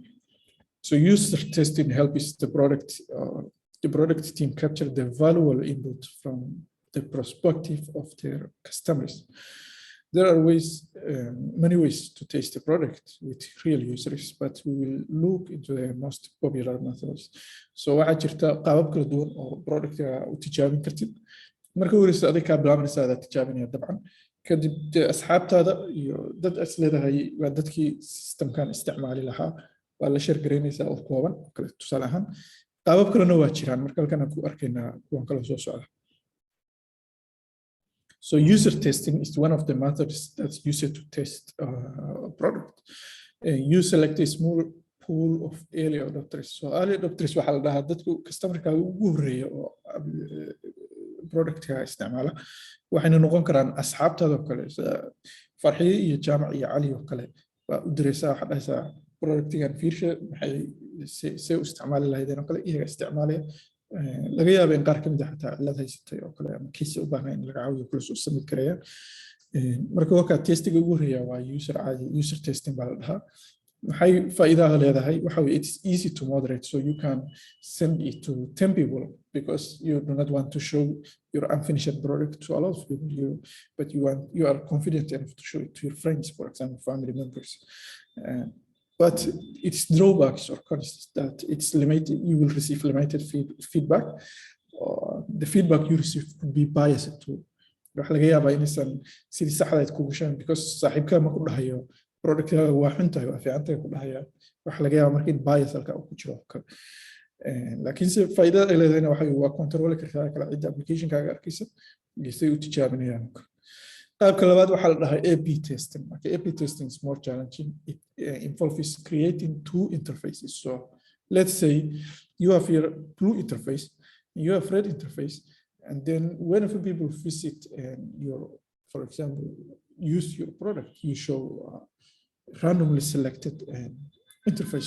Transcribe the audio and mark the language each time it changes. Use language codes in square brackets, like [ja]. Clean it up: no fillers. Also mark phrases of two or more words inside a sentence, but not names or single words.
[en] So user testing helps the product team capture the valuable input from the perspective of their customers. There are many ways to test the product with real users, but we will look into the most popular methods. [so] So waxaa jirta qaabab kala duwan oo productka u tijaabin kartid. Marka ugu horeysa adiga ka bilaabanaysa aad tijaabinaya dabcan. Kadib asxaabtaada iyo dad as leedahay waa dadkii systemkan isticmaali lahaa waa la share gareynaysaa oo kooban oo kale tusaale ahaan. Qaabab kalena waa jiraan marka halkan aan ku arkaynaa kuwan kala soo socda. [en] So user testing is one of the methods that's used to test a product. You select a small pool of early adopters. [so] So [en] early adopters [so] waxaa la dhahaa dadku customerka ugu horeeya oo productka isticmaala. Waxayna noqon karaan asxaabtaada oo kale, Farxiye iyo Jama iyo Cali oo kale. Waa u diraysaa waxaad dhahaysaa productgan fiirsha maxay u isticmaali lahaydeen oo kale iyaga isticmaalaya. laga yaabo in qaar ka mid ah xataa cilad haysatay oo kale ama kiis u baahnaa in laga caawiyo kula soo samid karayaan. Marka waxa testiga ugu horeeya waa [en] user testing [so] baa la dhahaa. Maxay faa'iidaha leedahay? Waxa weeye [en] it's easy to moderate, so you can send it to 10 people because you do not want to show your unfinished product to a lot of people, but you are confident enough to show it to your friends, for example, family members. But its drawbacks or cons that it's limited. You will receive limited feedback. The feedback you receive could be biased too. [so] Waxa laga yaabaa inaysan sidii saxda ah kugu sheegin because saaxiibka ma ku dhahayo productka waa xun tahay waa fiican tahay ku dhahaya. Waxa laga yaabaa markii bias halka uu ku jiro kale. Laakiin si faa'iidada ay leedahayna waxa waa control kartaa kala cid application-kaaga arkaysa geesay u tijaabinayaan. qaabka labaad waxaa la dhahaa [en] A/B testing. Okay, A/B testing is more challenging. It involves creating 2 interfaces. So let's say you have your blue interface, you have red interface, and then whenever people visit for example, use your product, you show randomly selected interface.